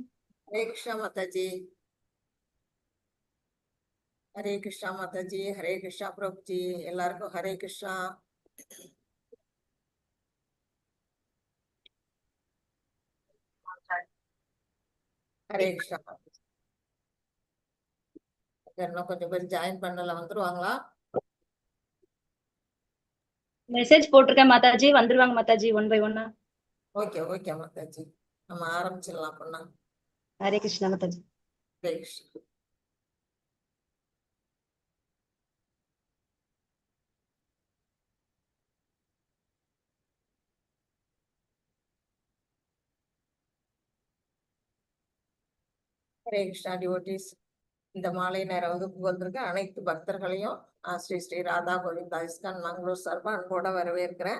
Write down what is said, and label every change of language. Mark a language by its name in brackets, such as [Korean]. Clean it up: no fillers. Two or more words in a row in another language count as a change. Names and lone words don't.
[Tamil] Hare Krishna Mataji Hare Krishna Mataji Hare Krishna Prabhuji எல்லாருக்கும் Hare Krishna Hare Krishna இன்னும் கொஞ்சம் பேர் ஜாயின் பண்ணல வந்துருவாங்களா மெசேஜ் போட்டிருக்கேன் மாதாஜி வந்துருவாங்க மாதாஜி 1 by 1 ஓகே மாதாஜி நம்ம ஆரம்பிச்சிடலாம் அப்படின்னா ஹரே கிருஷ்ணா மாதாஜி ஹரே கிருஷ்ணா ஹரே கிருஷ்ணா டிவோட்டிஸ் இந்த மாலை நேர வகுப்பு வந்திருக்க அனைத்து பக்தர்களையும் ஸ்ரீ ஸ்ரீ ராதா கோவிந்தா இஸ்கான் மங்களூர் சார்பா அன்போட வரவேற்கிறேன்.